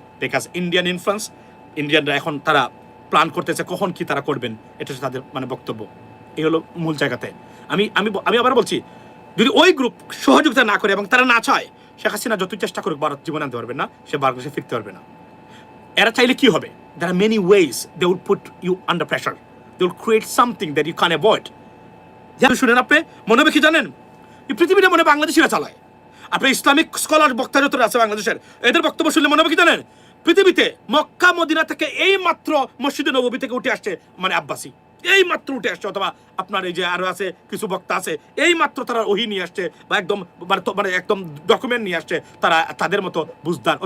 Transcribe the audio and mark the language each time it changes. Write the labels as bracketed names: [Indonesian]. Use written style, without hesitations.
[Bangla] Because Indian influence, ইন্ডিয়ানরা এখন তারা plan করতেছে কখন কি তারা করবেন, এটা হচ্ছে তাদের মানে বক্তব্য। এই হলো মূল জায়গাতে। আমি আবার বলছি, যদি ওই গ্রুপ সহযোগিতা না করে এবং তারা না চায়, শেখ হাসিনা যতই চেষ্টা করুক ভারত জীবন আনতে পারবে না, সে বাংলাদেশে ফিরতে পারবে না। এরা চাইলে কি হবে? [English] There are many ways they will put you under pressure. They will create something that you can't avoid. [Bangla] যেমন শুনেন, আপনি মনে হবে কি জানেন, এই পৃথিবীটা মনে বাংলাদেশিরা চালায়। আপনি ইসলামিক স্কলার বক্তা যত আছে বাংলাদেশের, এদের বক্তব্য শুনলে মনে হবে কি জানেন, পৃথিবীতে মক্কা মদিনা থেকে এই মাত্র মসজিদে নববী থেকে উঠে আসছে মানে আব্বাসি, এই মাত্র উঠে আসছে, অথবা আপনার এই যে আরো আছে কিছু বক্তা আছে, এই মাত্র তারা ওহী নিয়ে আসছে বা একদম মানে একদম ডকুমেন্ট নিয়ে আসছে, তারা তাদের মতো বুঝদার।